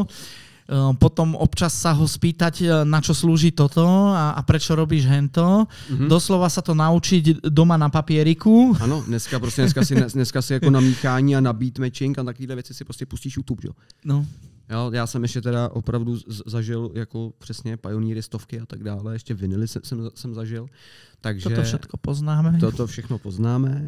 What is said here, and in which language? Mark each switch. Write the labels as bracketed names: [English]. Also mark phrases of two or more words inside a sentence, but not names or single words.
[Slovak] Potom občas sa ho spýtať, na čo slúži toto a prečo robíš hento. Doslova sa to naučiť doma na papieriku. [Czech] Ano, dneska si jako na míchání a na beat matching a takovýhle věci si prostě pustíš YouTube, jo? No. Jo, já jsem ještě teda opravdu zažil jako přesně Pioneery, stovky a tak dále, ještě vinily jsem zažil. Takže [Slovak] toto všetko poznáme. [Czech] Toto všechno poznáme.